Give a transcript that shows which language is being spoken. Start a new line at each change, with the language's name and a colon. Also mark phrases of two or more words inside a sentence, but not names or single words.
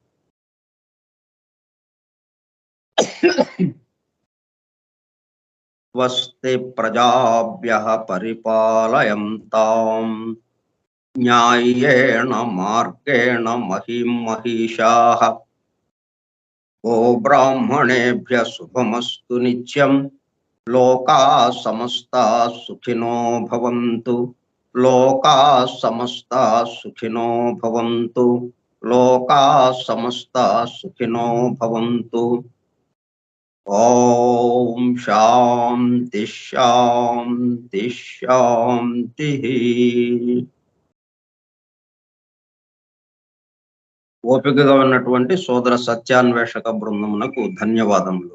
Sanskrit: स्वस्ति प्रजाभ्यः परिपालयन्तां न्यायेण मार्गेण महीं महीशाः. ओ ब्राह्मणेभ्यः शुभमस्तु नित्यं. लोकाः समस्ताः सुखिनो भवन्तु. लोकाः समस्ताः सुखिनो भवन्तु. लोकाः समस्ताः सुखिनो भवन्तु. ओं शान्ति शान्ति शान्ति.
Telugu: ఓపికగా ఉన్నటువంటి సోదర సత్యాన్వేషక బృందమునకు ధన్యవాదములు.